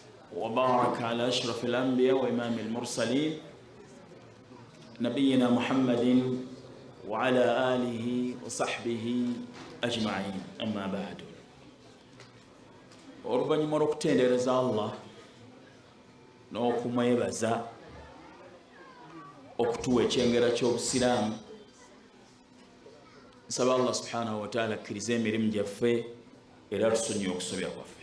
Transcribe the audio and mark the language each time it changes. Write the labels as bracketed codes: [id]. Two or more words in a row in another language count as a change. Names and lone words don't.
[ar] وبارك على أشرف الأنبياء وإمام المرسلين نبينا محمد وعلى آله وصحبه أجمعين أما بعد [lg] oluvannyuma olw'okutendereza Allah n'okumwebaza okutuwa ekyengera ky'obusiraamu nsaba Allah [ar] سبحانه وتعالى [lg] akkirize emirimu gyaffe era tusonyiwe okusobya kwaffe.